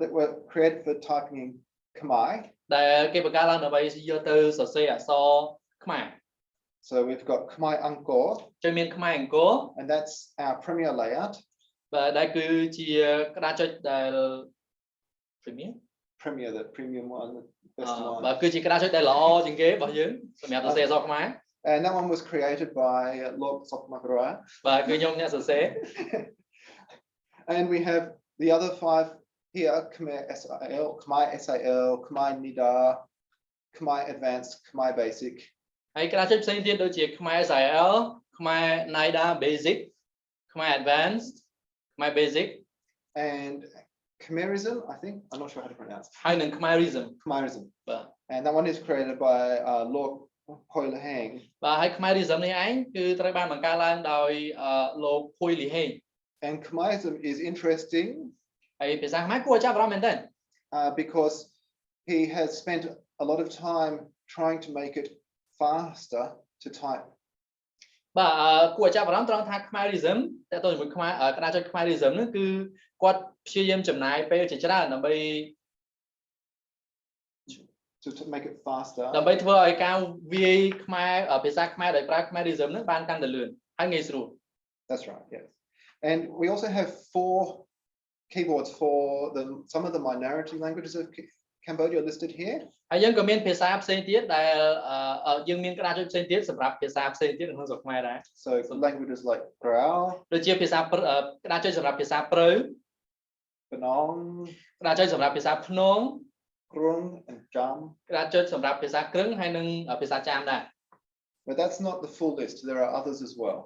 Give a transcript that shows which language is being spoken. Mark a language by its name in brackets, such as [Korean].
[English] that were created for typing in Khmer [Khmer] ដែលគេបង្កើតឡើងដើម្បីយកទៅសរសេរអក្សរខ្មែរ [English] So we've got Khmer Angkor [Khmer] ចឹងមានខ្មែរអង្គរ [English] and that's our premier layout [Khmer] បាទដែលគឺជាក្តារចុចដែល [English] premier the premium one the best one [Khmer] បាទគឺជាក្តារចុចដែលល្អជាងគេរបស់យើងសម្រាប់សរសេរអក្សរខ្មែរ [English] and that one was created by Lord Sok Makara [Khmer] បាទគឺខ្ញុំអ្នកសរសេរ [English] and we have the other 5 here Khmer SIL Khmer SIL Khmer Nida Khmer Advanced Khmer Basic [Khmer] ហើយក្តារចុចផ្សេងទៀតដូចជាខ្មែរ SIL ខ្មែរ NIDA Basic ខ្មែរ Advanced ខ្មែរ Basic [English] and Khmerism I think I'm not sure how to pronounce [Khmer] ហើយនឹង Khmerism [English] បាទ and that one is created by Lord Polytechnic [Khmer] បាទហើយ Khmerism នេះឯងគឺត្រូវបានបង្កើតឡើងដោយលោក Polytechnic [English] and Khmerism is interesting [Khmer] ហើយភាសាខ្មែរគួរឲ្យចាប់អារម្មណ៍មែនទេ [English] because he has spent a lot of time trying to make it faster to type [Khmer] បាទគួរឲ្យចាប់អារម្មណ៍ត្រង់ថា Khmerism តើតើជាមួយខ្មែរក្តារចុច Khmerism ហ្នឹងគឺគាត់ព្យាយាមចំណាយពេលជាច្រើនដើម្បី [English] to make it faster [Khmer] ដើម្បីធ្វើឲ្យការវាយខ្មែរភាសាខ្មែរដោយប្រើ Khmerism ហ្នឹងបានកាន់តែលឿនហើយងាយស្រួល [English] That's right yes and we also have 4 keyboards for some of the minority languages of Cambodia listed here [Khmer] ហើយយើងក៏មានភាសាផ្សេងទៀតដែលយើងមានក្តារចុចផ្សេងទៀតសម្រាប់ភាសាផ្សេងទៀតក្នុងស្រុកខ្មែរដែរ [English] So for languages like Grau [Khmer] ដូចជាភាសាក្តារចុចសម្រាប់ភាសាព្រៅ [English] Penong, [Khmer] ក្តារចុចសម្រាប់ភាសាភ្នង [English] Krung, and Jam. [Khmer] ក្តារចុចសម្រាប់ភាសាគ្រឹងហើយនិងភាសាចាមដែរ [English] But that's not the full list. There are others as well.